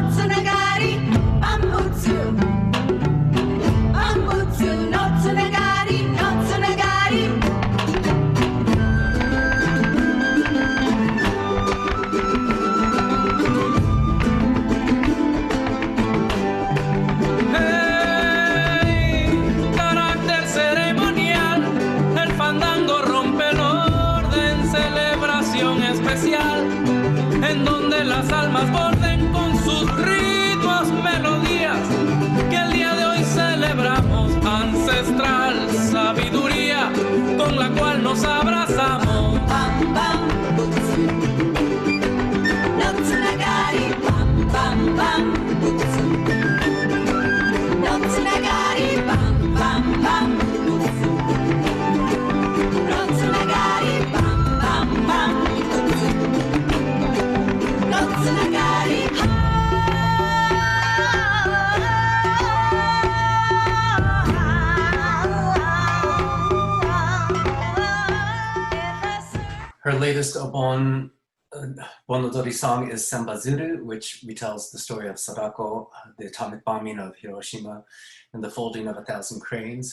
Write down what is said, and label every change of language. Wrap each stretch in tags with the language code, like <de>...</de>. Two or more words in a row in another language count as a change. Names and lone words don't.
<ja>つながり、万物. 万物のつながり、のつながり.</ja> <es>Carácter ceremonial, el fandango rompe el orden, celebración especial, en donde las almas borden con sus ritmos, melodías, que el día de hoy celebramos, ancestral sabiduría, con la cual nos abrazamos.</es> <ja>バンバンブツ. のつながり、バンバンバンブツ. のつながり、バンバンバンブツ. のつながり、バンバンバンブツ. のつながり.</ja> <en>Her latest Obon Bonodori song is Sambazuru, which retells the story of Sadako, the atomic bombing of Hiroshima, and the folding of 1,000 cranes.</en>